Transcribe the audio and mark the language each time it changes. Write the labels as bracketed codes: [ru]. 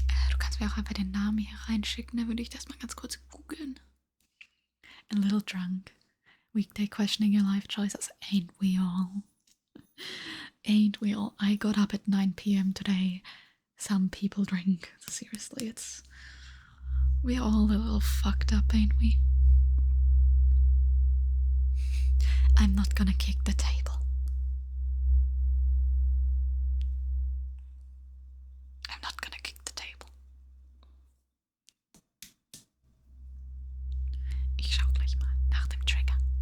[de] Du kannst mir auch einfach den Namen hier reinschicken, dann würde ich das mal ganz kurz googeln. [en] A little drunk. Weekday questioning your life choices. Ain't we all? Ain't we all? I got up at 9 p.m. today. Some people drink. Seriously, it's... We're all a little fucked up, ain't we? I'm not gonna kick the table. I'm not gonna kick the table. [de] Ich schau gleich mal nach dem Trigger.